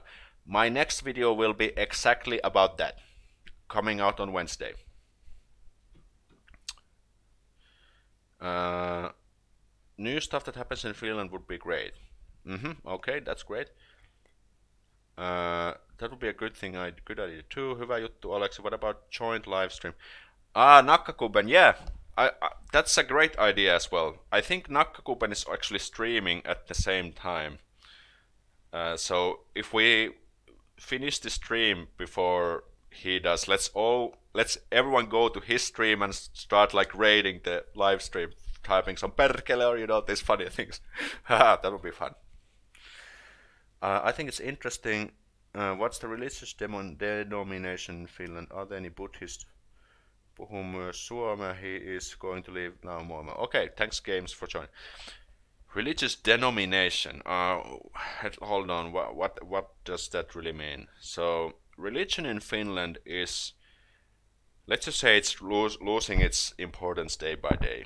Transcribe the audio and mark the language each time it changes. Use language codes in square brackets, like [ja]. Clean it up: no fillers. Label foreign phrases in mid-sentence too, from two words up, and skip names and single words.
[en] My next video will be exactly about that, coming out on Wednesday. New stuff that happens in Finland would be great. Okay, that's great. That would be a good thing. Good idea too. [fi] Hyvä juttu, Alex. [en] What about joint live stream? Nakkakuben, yeah. That's a great idea as well. I think Nakkakuben is actually streaming at the same time. So if we finish the stream before he does, let's everyone go to his stream and start like raiding the live stream, typing some perkele or you know these funny things. That would be fun. I think it's interesting. What's the religious denomination in Finland? Are there any Buddhists? [fi] Puhun myös suomea. [en] He is going to leave now more. Okay, thanks games for joining. Religious denomination. Hold on. What does that really mean? So religion in Finland is, let's just say it's losing its importance day by day.